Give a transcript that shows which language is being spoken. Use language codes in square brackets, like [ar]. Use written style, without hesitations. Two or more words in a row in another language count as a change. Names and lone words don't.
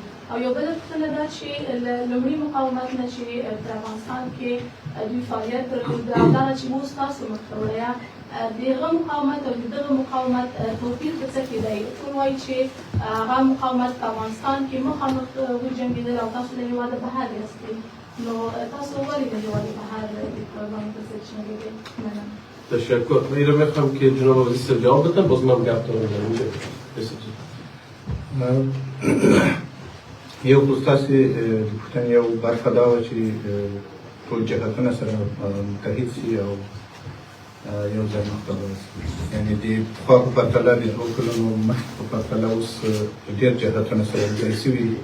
[ps] او یو بله پوښتنه ده چې له لومړي مقاومت نه چې په افغانستان کې دوی فعالیت درلود او دغه چې اوس تاسو مخته وړیا د هغه مقاومت او د دغه مقاومت توپیر په څه کې دی؟ ټول وایي چې هغه مقاومت په افغانستان کې مخامخ وجنګېدل او تاسو له هېواده بهر یاستئ، نو تاسو ولې د هېواده بهر د طالبانو په ضد جنګېدئ؟ مننه. تشکر. [fa] من را میخوام که جناب وزیر جواب بدن، باز من گپ دارم در اینجا. [ps] یو خصوصي پوښتنه یو برخه دا وه چې ټول جهتونه سره متحد شي او یو ځای مخته ورسي. یعنې د پخوا په پرتله د هغو کلونو مخکې په پرتله اوس ډېر جهتونه سره یوځای شوي دي.